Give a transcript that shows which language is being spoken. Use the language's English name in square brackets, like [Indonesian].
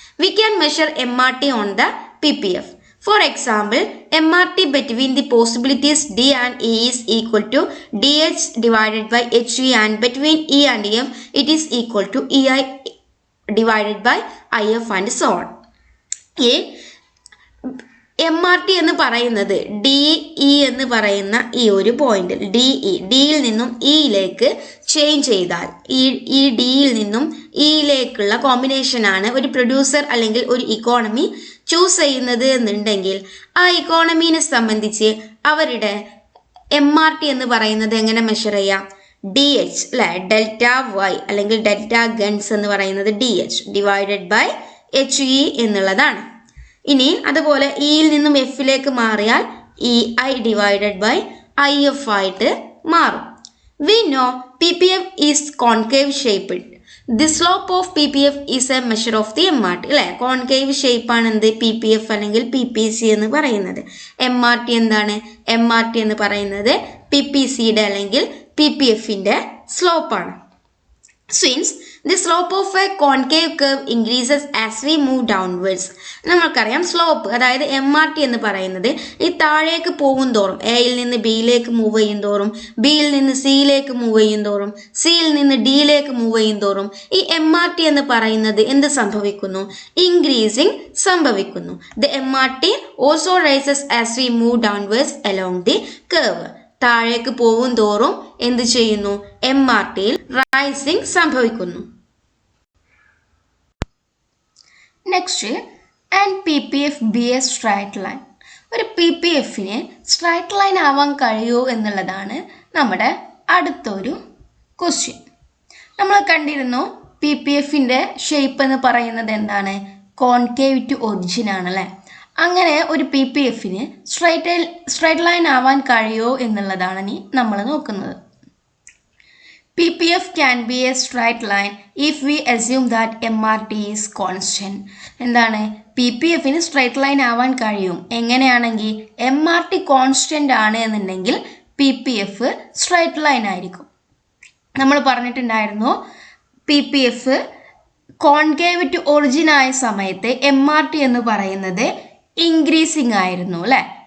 [English] We can measure MRT on the PPF. For example, MRT between the possibilities D and E is equal to DH divided by HE, and between E and F it is equal to EI divided by IF and so on. [Malayalam] MRT എന്ന് പറയുന്നത് DE എന്ന് പറയുന്ന ഈ ഒരു പോയിന്റിൽ ഡിയിൽ നിന്നും ഇയിലേക്ക് change ചെയ്താൽ ഈ ഡിയിൽ നിന്നും ഇയിലേക്കുള്ള കോമ്പിനേഷനാണ് ഒരു പ്രൊഡ്യൂസർ അല്ലെങ്കിൽ ഒരു ഇക്കോണമി ചൂസ് ചെയ്യുന്നത് എന്നുണ്ടെങ്കിൽ ആ ഇക്കോണമീനെ സംബന്ധിച്ച് അവരുടെ MRT എന്ന് പറയുന്നത് എങ്ങനെ മെഷർ ചെയ്യാം? DH അല്ലെ, ഡെൽറ്റ വൈ അല്ലെങ്കിൽ ഡെൽറ്റ ഗൺസ് എന്ന് പറയുന്നത് DH ഡിവൈഡഡ് ബൈ HE എന്നുള്ളതാണ്. ഇനി അതുപോലെ ഇയിൽ നിന്നും എഫിലേക്ക് മാറിയാൽ EI ഡിവൈഡഡ് ബൈ IF ആയിട്ട് മാറും. [English] We know PPF is concave shaped. The slope of PPF is a measure of the MRT [Malayalam] അല്ലെ. കോൺകേവ് ഷേപ്പ് ആണ് എന്ത്? PPF അല്ലെങ്കിൽ PPC എന്ന് പറയുന്നത്. MRT എന്താണ്? MRT എന്ന് പറയുന്നത് PPCയുടെ അല്ലെങ്കിൽ PPF-ന്റെ സ്ലോപ്പാണ്. [English] Since the slope of a concave curve increases as we move downwards, [Malayalam] നമ്മൾക്കറിയാം സ്ലോപ്പ് അതായത് MRT എന്ന് പറയുന്നത് ഈ താഴേക്ക് പോകും തോറും, എയിൽ നിന്ന് ബിയിലേക്ക് മൂവ് ചെയ്യും തോറും, ബിയിൽ നിന്ന് സിയിലേക്ക് മൂവ് ചെയ്യും തോറും, സിയിൽ നിന്ന് ഡിയിലേക്ക് മൂവ് ചെയ്യും തോറും ഈ MRT എന്ന് പറയുന്നത് എന്ത് സംഭവിക്കുന്നു? ഇൻക്രീസിങ് സംഭവിക്കുന്നു. [English] The MRT also rises as we move downwards along the curve. [Malayalam] താഴേക്ക് പോകും തോറും എന്ത് ചെയ്യുന്നു? MRT-യിൽ റൈസിംഗ് സംഭവിക്കുന്നു. [English] Next, and PPF be a straight line. [Malayalam] ഒരു PPF-ന് സ്ട്രൈറ്റ് ലൈൻ ആവാൻ കഴിയുമോ എന്നുള്ളതാണ് നമ്മുടെ അടുത്തൊരു ക്വസ്റ്റ്യൻ. നമ്മൾ കണ്ടിരുന്നു PPF-ന്റെ ഷേപ്പ് എന്ന് പറയുന്നത് എന്താണ്? കോൺകേവ് ടു ഒറിജിൻ ആണല്ലേ. അങ്ങനെ ഒരു PPF-ന് സ്ട്രൈറ്റ് ലൈൻ ആവാൻ കഴിയുമോ എന്നുള്ളതാണ് ഇനി നമ്മൾ നോക്കുന്നത്. [English] PPF can be a straight line if we assume that MRT is constant. [Malayalam] എന്താണ്? PPF-ന് സ്ട്രൈറ്റ് ലൈൻ ആവാൻ കഴിയും എങ്ങനെയാണെങ്കിൽ MRT കോൺസ്റ്റന്റ് ആണ് എന്നുണ്ടെങ്കിൽ PPF സ്ട്രൈറ്റ് ലൈൻ ആയിരിക്കും. നമ്മൾ പറഞ്ഞിട്ടുണ്ടായിരുന്നു PPF കോൺകേവ് ടു ഒറിജിൻ ആയ സമയത്ത് MRT എന്ന് പറയുന്നത് ഇൻക്രീസിങ് ആയിരുന്നു അല്ലെ.